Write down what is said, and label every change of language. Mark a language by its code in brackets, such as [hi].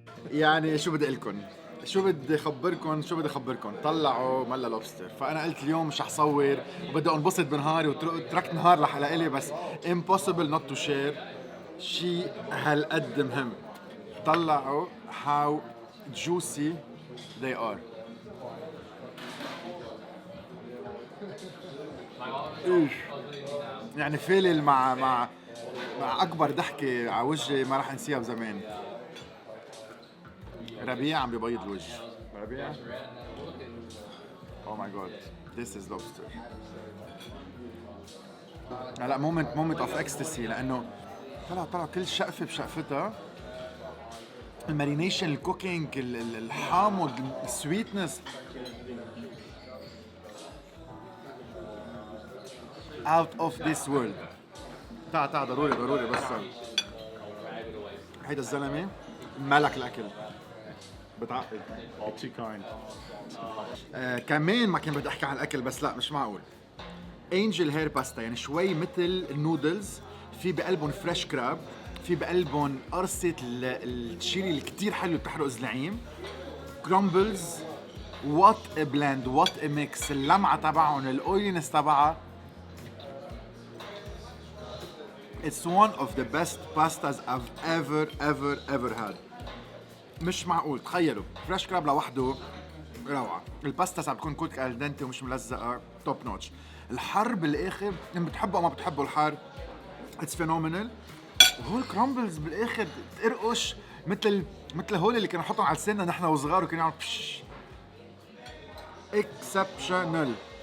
[ar] يعني شو بدي اقلكن، شو بدي اخبركن، طلعوا ملا لوبستر. فانا قلت اليوم مش رح صور وبدي انبسط بنهاري، وتركت نهار لحلقة بس [en] impossible not to share [ar] شيء هالقد مهم. طلعوا [en] how juicy they are. [ar] ايش يعني فالل مع اكبر ضحكة على وجهي ما رح انسيها بزمان. ربيع عم بيبيض الوجه. [en] ربيع، oh my god, this is lobster. [ar] لا [en] moment of ecstasy، [ar] لانه طلع كل شقفة بشقفتها. [en] المارينيشن، الكوكينج، [ar] الحامض، [en] السويتنس، out of this world. [ar] تعال ضروري بس هيدا الزلمة ملك الاكل، بتعقد. [en] too kind. [ar] كمان ما كان بدي احكي عن الاكل، بس لا مش معقول. [en] angel hair pasta, [ar] يعني شوي مثل النودلز، في بقلبهم فريش كراب، في بقلبهم قرصة التشيلي اللي كتير حلو بتحرق الزلعيم، كرامبلز. [en] What a blend, what a mix. [ar] اللمعة تبعهم، [en] الاويلينس تبعها. It's one of the best pastas I've ever had. [ar] مش معقول. تخيلوا فريش كراب لوحده روعة. الباستا ساعات بتكون كوك الدنتي ومش ملزقة، [en] Top notch. [ar] الحر بالاخر، ان بتحبوا او ما بتحبوا الحر، [en] It's phenomenal. [ar] وهو الكرامبلز بالاخر تقرقش مثل هول اللي كانوا نحطهم على لساننا نحن وصغار، وكانوا يعملوا اكسبشنال.